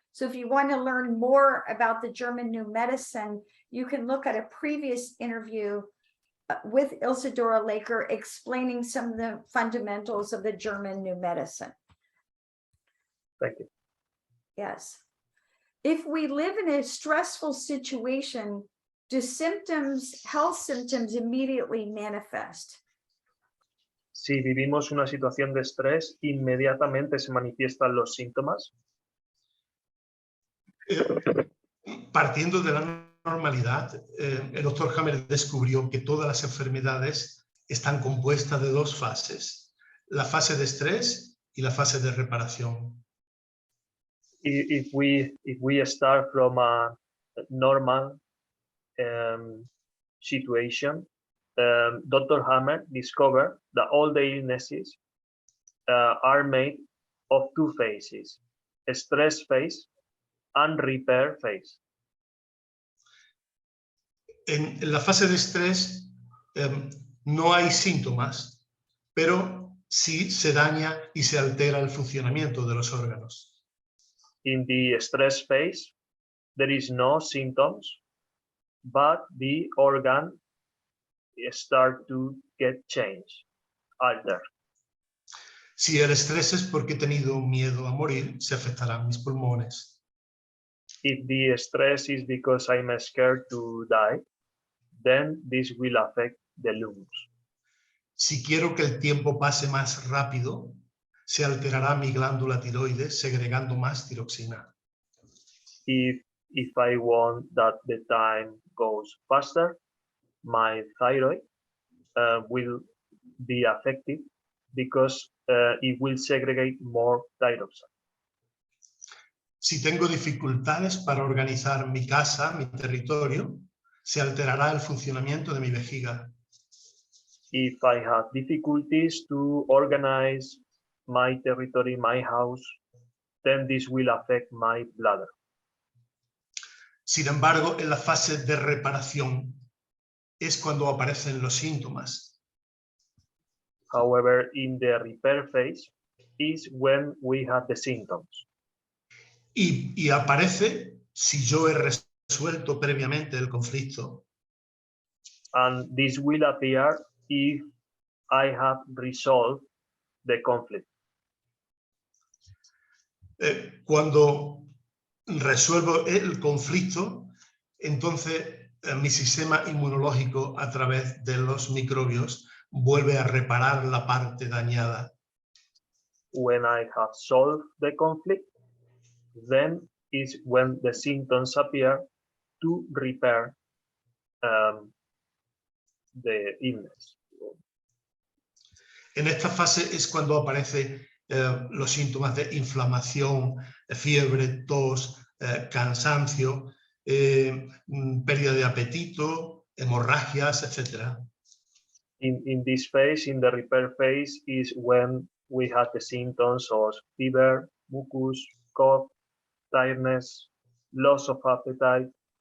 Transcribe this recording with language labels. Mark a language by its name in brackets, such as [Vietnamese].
[English] So if you want to learn more about the German New Medicine, you can look at a previous interview with Isidora Laker explaining some of the fundamentals of the German New Medicine. Thank you. Yes. If we live in a stressful situation, do health symptoms immediately manifest? [Spanish] Si vivimos una situación de estrés, inmediatamente se manifiestan los síntomas. Partiendo de la normalidad, el doctor Hammer descubrió que todas las enfermedades están compuestas de 2 fases, la fase de estrés y la fase de reparación. [English] If we start from a normal situation, Dr. Hammer discovered that all the illnesses are made of two phases, a stress phase and repair phase. [Spanish] En la fase de estrés no hay síntomas, pero sí se daña y se altera el funcionamiento de los órganos. [English] In the stress phase, there is no symptoms, but the organ start to get changed, altered. [Spanish] Si el estrés es porque he tenido miedo a morir, se afectarán mis pulmones. [English] If the stress is because I'm scared to die, then this will affect the lungs. [Spanish] Si quiero que el tiempo pase más rápido, se alterará mi glándula tiroides segregando más tiroxina. [English] If I want that the time goes faster, my thyroid will be affected because it will segregate more thyroxine. [Spanish] Si tengo dificultades para organizar mi casa, mi territorio, se alterará el funcionamiento de mi vejiga. [English] If I have difficulties to organize my territory, my house, then this will affect my bladder. [Spanish] Sin embargo, en la fase de reparación es cuando aparecen los síntomas. [English] However, in the repair phase is when we have the symptoms. [Spanish] Y aparece si yo he resuelto previamente el conflicto. [English] And this will appear if I have resolved the conflict. [Spanish] Cuando resuelvo el conflicto, entonces mi sistema inmunológico a través de los microbios vuelve a reparar la parte dañada. [English] When I have solved the conflict, then is when the symptoms appear to repair the illness. [Spanish] En esta fase es cuando aparecen los síntomas de inflamación, fiebre, tos, cansancio, pérdida de apetito, hemorragias, etc. [English] In this phase, in the repair phase, is when we have the symptoms of fever, mucus, cough, tiredness, loss of appetite.